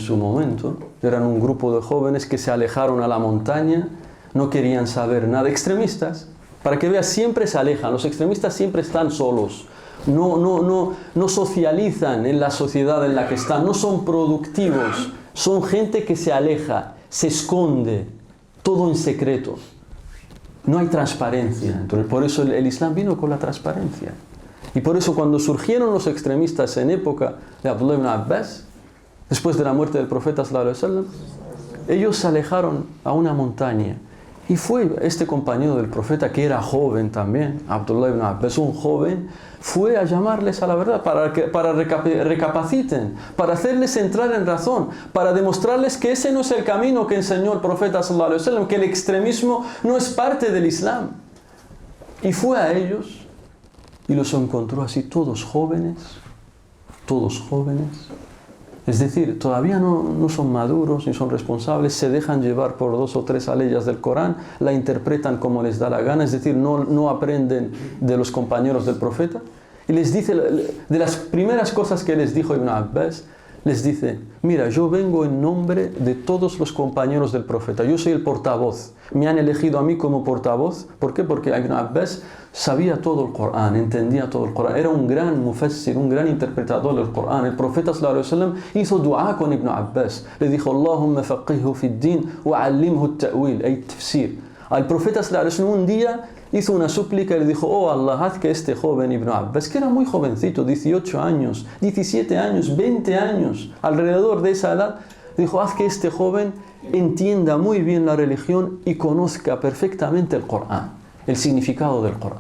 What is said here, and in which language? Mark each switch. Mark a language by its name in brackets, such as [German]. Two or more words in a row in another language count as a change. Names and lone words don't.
[Spanish] su momento, eran un grupo de jóvenes que se alejaron a la montaña, no querían saber nada, extremistas, para que veas, siempre se alejan, los extremistas siempre están solos, no socializan en la sociedad en la que están, no son productivos, son gente que se aleja, se esconde, todo en secreto. No hay transparencia. Entonces, por eso el Islam vino con la transparencia. Y por eso cuando surgieron los extremistas en época de Abdullah ibn Abbas, después de la muerte del profeta [Arabic] صلى الله عليه وسلم, [Spanish] ellos se alejaron a una montaña. Y fue este compañero del profeta, que era joven también, Abdullah ibn Abbas, un joven, fue a llamarles a la verdad para recapaciten, para hacerles entrar en razón, para demostrarles que ese no es el camino que enseñó el profeta [Arabic] صلى الله عليه وسلم, [Spanish] que el extremismo no es parte del Islam. Y fue a ellos y los encontró así, todos jóvenes, es decir, todavía no son maduros ni son responsables, se dejan llevar por 2 o 3 aleyas del Corán, la interpretan como les da la gana, es decir, no aprenden de los compañeros del profeta. Y les dice, de las primeras cosas que les dijo Ibn Abbas, les dice: mira, yo vengo en nombre de todos los compañeros del profeta, yo soy el portavoz, me han elegido a mí como portavoz. ¿Por qué? Porque Ibn Abbas sabía todo el Corán, entendía todo el Corán, era un gran mufassir, un gran interpretador del Corán. El profeta [Arabic] صلى الله عليه وسلم [Spanish] hizo dua con Ibn Abbas, le dijo: [Arabic] اللهم فقهه في الدين وعلمه التأويل، أي تفسير. [Spanish] Al profeta [Arabic] صلى الله عليه وسلم [Spanish] un día hizo una súplica y le dijo: oh Allah, haz que este joven Ibn Abbas, que era muy jovencito, 18 años, 17 años, 20 años, alrededor de esa edad, dijo: haz que este joven entienda muy bien la religión y conozca perfectamente el Corán, el significado del Corán.